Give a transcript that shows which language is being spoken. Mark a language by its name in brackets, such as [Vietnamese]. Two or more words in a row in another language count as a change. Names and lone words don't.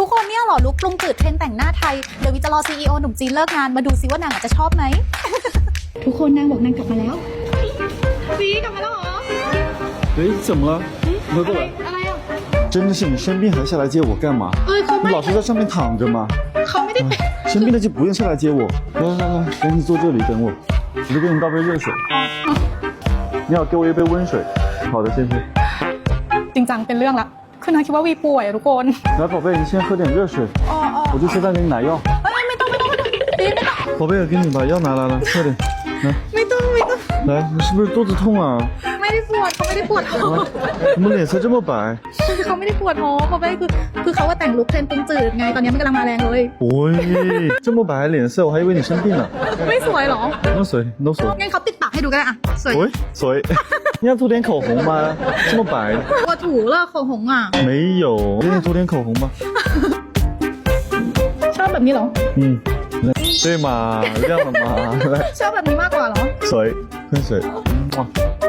[Thai] เนี่ยเหรอลุคปรุงจืดเทรนแต่งหน้าไทยเดี๋ยววิจะรอ CEO หนุ่มจีนเลิกงานมาดูซิว่านางจะชอบไหม ทุกคนนางบอกนางกลับมาแล้ววีกลับมาแล้วเหรอ [Chinese] 哎，怎么了？快过来！ [Thai] อะไรอ่ะ [Chinese] 真的是你生病还下来接我干嘛？ [Thai] เขา [Chinese] 你 [Thai] ไม่ [Chinese] 老是在上面躺着嘛。 [Thai] เขาไม่ได้เป็น [Chinese] 生病了就不用下来接我。来来来，赶紧坐这里等我，我就给你倒杯热水。你好，给我一杯温水。好的，先生。 [Thai] จริงจังเป็นเรื่องละคือนางคิดว่าวีป่วยอะทุกคน [Chinese] 来，宝贝，你先喝点热水， [Thai] อ๋ออ๋อ [Chinese] 我就现在给你拿药。 [Thai] ไม่ต้องวีไม่ต้อง [Chinese] 宝贝，我给你把药拿来了，快点。来， [Thai] ไม่ต้อง [Chinese] 来，你是不是肚子痛啊？ [Thai] ไม่ได้ปวดเขาไม่ได้ปวดท้อง [Chinese] 怎么脸色这么白？ [Thai] เขาไม่ได้ปวดท้องเขาไม่ได้คือเขาว่าแต่งลุคเทรนปรุงจืดไงตอนนี้มันกำลังมาแรงเลย [Chinese] 喂，这么白脸色，我还以为你生病呢。 [Thai] ไม่สวยเหรอ [Chinese] no 水，no 水。 [Thai] งั้นเขาปิดปากให้ดูก็ได้อะสวย [Chinese] 喂，水，你要涂点口红吗？这么白？ [Thai] ปวดถูเลิก口红อ่ะ [Chinese] 没有，给你涂点口红吧。 [Thai] ชอบแบบนี้เหรอ [Chinese] 嗯，对嘛，亮了嘛，来， [Thai] ชอบแบบนี้มากกว่าเหรอ [Chinese] 水，喷水，哇。